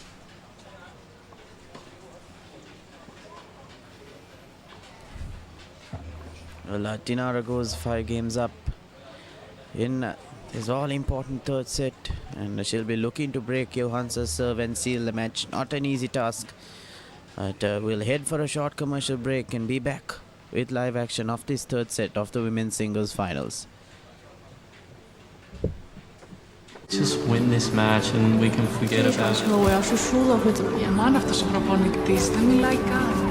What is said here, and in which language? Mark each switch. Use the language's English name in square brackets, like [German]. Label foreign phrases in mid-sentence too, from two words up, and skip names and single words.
[English] Well, Dinara goes 5 games up in this all-important third set, and she'll be looking to break Johannes' serve and seal the match. Not an easy task. But we'll head for a short commercial break and be back with live action of this third set of the women's singles finals. Just win this match and we can forget about it. [Chinese] 我要是输了会怎么样? [Greek] Man αυτός ο προπονητής δεν μιλάει καν.